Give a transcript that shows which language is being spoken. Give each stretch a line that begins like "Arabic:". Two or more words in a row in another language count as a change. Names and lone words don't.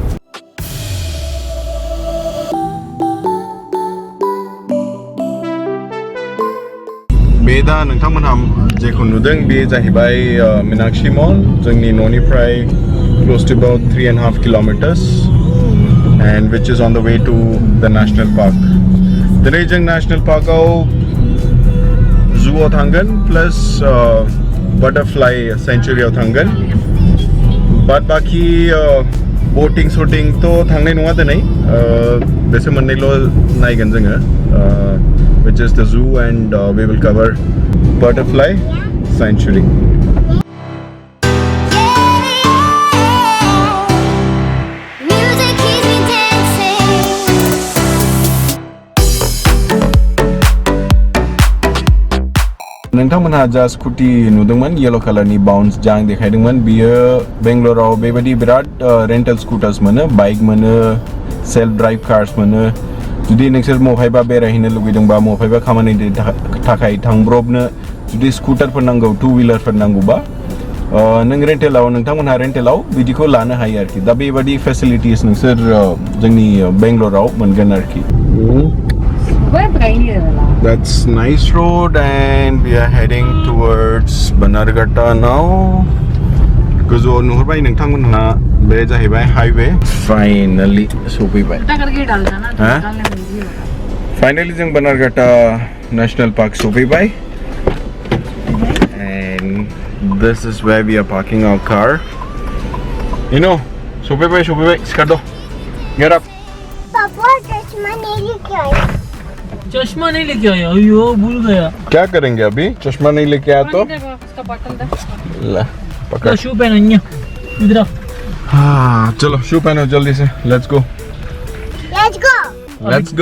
Bodo: बेदा नोंथांमोनहा जेखौ नुदों बे जाहैबाय मीनाक्षी मॉल जोंनि न'निफ्राय
English: close to about 3.5 kilometers and which is on the way to the national park.
Bodo: दिनै जों
English: national parkआव
Bodo: जूआव थांगोन plus
English: butterfly sanctuaryआव
Bodo: थांगोन बाद बाकी
English: boating shooting
Bodo: तो थांनाय नङा दिनै बेसो मोननैल' नायगोन जोङो
English: which is the zoo and we will cover butterfly sanctuary.
Bodo: नोंथांमोनहा जा स्कुटि नुदोंमोन
English: yellow colorni
Bodo: बाउन्स जां देखायदोंमोन बियो बेंगलराव बेबायदि बिराद
English: rental scooters
Bodo: मोनो बाइक मोनो
English: self drive cars
Bodo: मोनो जुदि नोंसोर मफायबा बेरायहैनो लुगैदोंबा मफायबा खामानिनि थाखाय थांब्रबनो जुदि स्कुटारफोर नांगौ
English: two wheelerphor
Bodo: नांगौबा नों नोंथांमोनहा रेन्टेलाव बिदिखौ लानो हायो आरोखि दा बेबायदि फेसिलिटिस नोंसोर जोंनि बेंगलराव मोनगोन आरोखि
English: That's nice road and we are heading towards Bannerghatta now.
Bodo: गोजौआव नुहुरबाय नोंथांमोनहा बे जाहैबाय हाईवे फाइनली सफैबाय फाइनली जों Bannerghatta नेशनल पार्क सफैबाय
English: and this is where we are parking our car. You know,
Bodo: सफैबाय सिखार दो
English: get up.
Hindi: पापा चश्मा नहीं लेके आया अयो भूल गया क्या करेंगे अभी चश्मा नहीं लेके आया तो ला पकड़ शू पहनो इधर हाँ चलो शू पहनो जल्दी से
English: let's go